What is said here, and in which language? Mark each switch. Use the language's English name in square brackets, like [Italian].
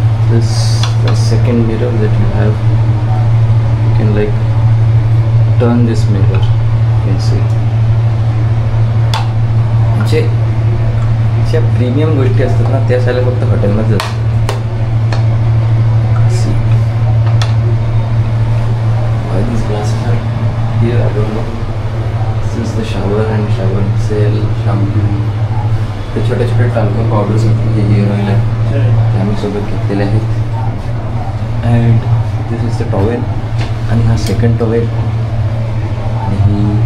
[English] This the second mirror that you have, you can like turn this mirror, you can see. [Marathi] जे ज्या premium गोष्टी असतात ना त्या सगळ्या फक्त हॉटेलमध्ये असतात. [English] Why these glasses are here, I don't know. This is the shower and shower gel, shampoo. [Marathi] ते छोटे छोटे टाल्कम पावडर्स हे हेअर ऑइल आहे ते आम्ही सोबत घेतलेले आहेत. [English] And this is the towel. [Marathi] आणि हा सेकंड टॉवेल. आणि ही